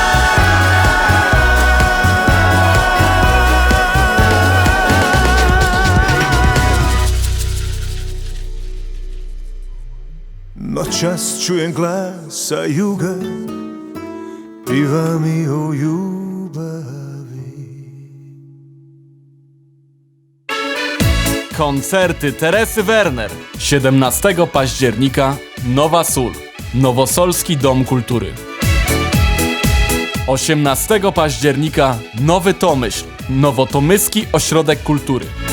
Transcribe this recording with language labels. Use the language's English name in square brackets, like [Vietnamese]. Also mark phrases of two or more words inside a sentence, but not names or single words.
[Croatian] Noćas čujem glas sa juga, piva mi o ljubavi. [Polish] Koncerty Teresy Werner. 17 października Nowa Sól, Nowosolski Dom Kultury. 18 października Nowy Tomyśl, Nowotomyski Ośrodek Kultury.